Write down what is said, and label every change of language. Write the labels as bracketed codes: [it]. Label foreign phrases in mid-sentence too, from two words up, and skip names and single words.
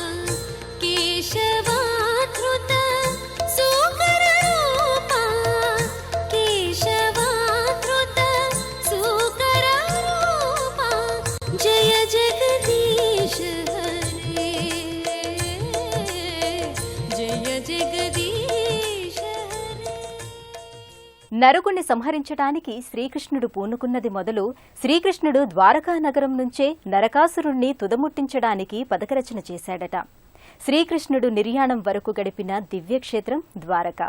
[sa] केशवाधृत सुकर रूपा केशवाधृत सुकर रूपा जय जगदीश हरे जय जगदीश. [te] నరకుణ్ణి సంహరించటానికి శ్రీకృష్ణుడు పూనుకున్నది మొదలు శ్రీకృష్ణుడు ద్వారకా నగరం నుంచే నరకాసురుణ్ణి తుదముట్టించడానికి పథకరచన చేశాడట. శ్రీకృష్ణుడు నిర్యాణం వరకు గడిపిన దివ్యక్షేత్రం ద్వారకా.